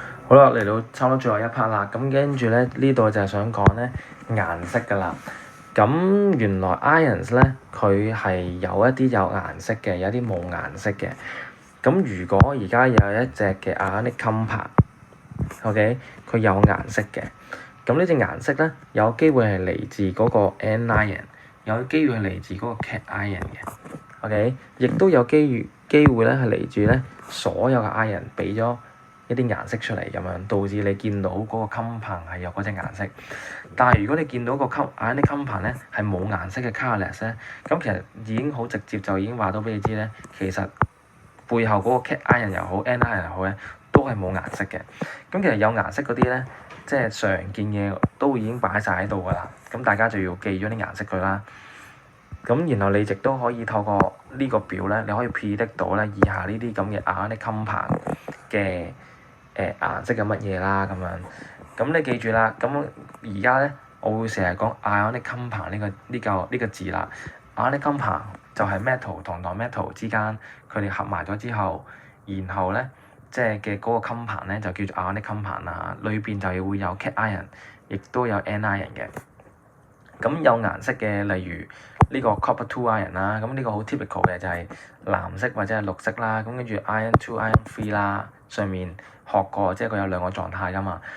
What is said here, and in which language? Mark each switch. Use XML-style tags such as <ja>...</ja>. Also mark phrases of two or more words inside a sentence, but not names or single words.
<yue>好啦，嚟到差唔多最後一 part 啦，咁跟住咧呢度就係想講咧顏色㗎啦。咁原來 ions 咧佢係有一啲有顏色嘅，有啲冇顏色嘅。咁如果而家有一隻嘅</yue> <en>ionic compound，</en> <yue>OK，佢有顏色嘅，咁呢隻顏色咧有機會係嚟自嗰個 anion，有機會係嚟自嗰個 cation 嘅，OK，亦都有機會咧係嚟自咧所有嘅 ion 俾咗一啲顏色出嚟咁樣，導致你見到嗰個 compound 係有嗰隻顏色。但係如果你見到個</yue> <en>ionic compound</en> <yue>咧係冇顏色嘅 colourless 咧，咁其實已經好直接就已經話到俾你知咧，其實背後嗰個 cation 又好 anion 又好咧，都係冇顏色嘅。咁其實有顏色嗰啲咧，即係常見嘅都已經擺晒喺度㗎啦。咁大家就要記咗啲顏色佢啦。咁然後你亦都可以透過呢個表咧，你可以 predict 到咧以下呢啲咁嘅</yue> <en>ionic compound</en> <yue>嘅顏色嘅乜嘢啦咁樣。咁你記住啦，咁而家咧我會成日講</yue> <en>ionic compound</en> <yue>呢個字啦。</yue> <en>ionic compound</en> <yue>就係 metal 同 non-metal 之間佢哋合埋咗之後，然後咧即係嘅嗰個 compound 咧就叫做</yue> <en>ionic compound</en> <yue>啦。裏邊就會有 cation，亦都有 anion 嘅。咁有顏色嘅，例如呢個</yue> <en>copper 2 ion</en> <yue>啦，咁呢個好 typical 嘅就係藍色或者係綠色啦。咁跟住</yue> <en>iron 2 iron 3</en> <yue>啦，上面學過，即係佢有兩個狀態㗎嘛。</yue>